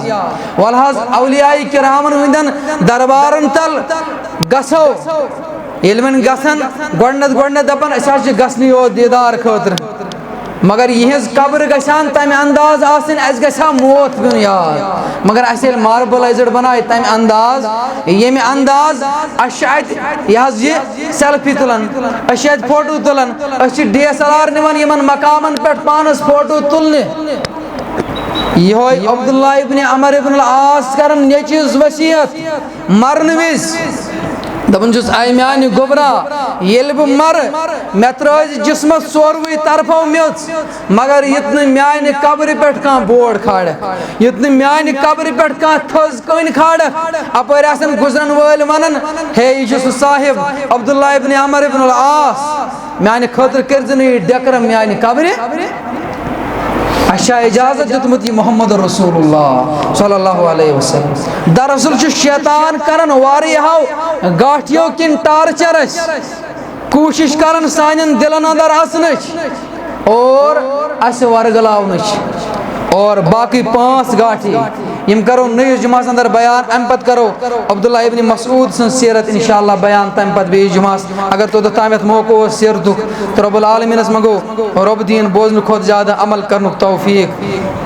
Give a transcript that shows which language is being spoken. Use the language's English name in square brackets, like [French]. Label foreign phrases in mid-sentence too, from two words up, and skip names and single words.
[Kashmiri] وَلہٕ حظ اولیاء کرامن ہٕنٛدٮ۪ن دربارن تل گژھو ییٚلہِ وۄنۍ گژھن گۄڈٕنٮ۪تھ دپان أسۍ حظ چھِ گژھنٕے یوت دیٖدار خٲطرٕ مگر یِہٕنٛز قبر گژھان تمہِ انداز آسٕنۍ اَسہِ گژھِ ہا موت پیوٚن یاد. مگر اَسہِ ییٚلہِ ماربلایزٕڈ بنایہِ تمہِ انداز ییٚمہِ انداز اَسہِ چھِ اَتہِ یہِ حظ یہِ سیلفی تُلان أسۍ چھِ اَتہِ فوٹو تُلان أسۍ چھِ DSLR نِوان یِمن مقامن پٮ۪ٹھ پانس فوٹو تُلنہِ. یِہوے عبداللہ ابن عمر ابن العاص کران نیٚچوِس وصیت مرنہٕ وِزِ دپان چھُس اے میانہِ گوبرا ییٚلہِ بہٕ مرٕ مےٚ ترٲزِ جسمس ژوروٕے طرفو میٚژ مگر یُتھ نہٕ میانہِ قبرِ پٮ۪ٹھ کانٛہہ بورڈ کھالکھ یُتھ نہٕ میانہِ قبرِ پٮ۪ٹھ کانٛہہ تھٔز کٔنۍ کھالکھ اپٲرۍ آسن گُزرن وٲلۍ ونان ہے یہِ چھُ سُہ صاحب عبداللہ ابن عمر ابن العاص میانہِ خٲطرٕ کٔرزِ نہٕ یہِ ڈیکرم میانہِ قبرِ. اَسہِ چھا اجازت دیُتمُت یہِ محمد رسول اللہ [Arabic] صلی اللہ علیہ وسلم. [Kashmiri] دراصل چھُ شیطان کران واریاہو گاٹھیو کِنۍ ٹارچر اَسہِ کوٗشش کران سانٮ۪ن دلن اندر اژنٕچ اور اَسہِ ورگلاونٕچ. اور باقٕے 5 گاٹھی یم کرو نٔیِس جُمعس اندر بیان. امہِ پتہٕ کرو عبداللہ ابن مسعود سٕنٛز سیرت انشاءاللہ بیان تمہِ پتہٕ بیٚیِس جُمعس اگر توٚتتھ تامتھ موقعہٕ اوس سیرتُک تہٕ رۄب العالمیٖنس منٛگو رۄب دِیِن بوزنہٕ کھۄتہٕ زیادٕ عمل کرنُک توفیٖق.